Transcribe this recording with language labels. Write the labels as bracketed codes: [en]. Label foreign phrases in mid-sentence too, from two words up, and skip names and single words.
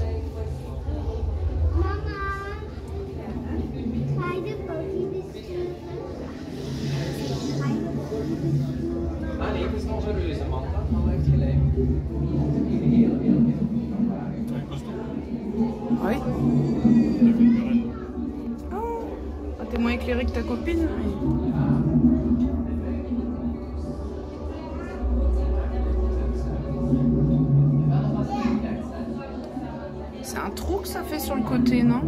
[nl] Mama, ga je de pony besturen? Ah nee, het is nog een reuze mand, maar hij heeft gelijk. Heel. [fr] Oui. Oh, t'es moins éclairé que ta copine. C'est un trou que ça fait sur le côté, non?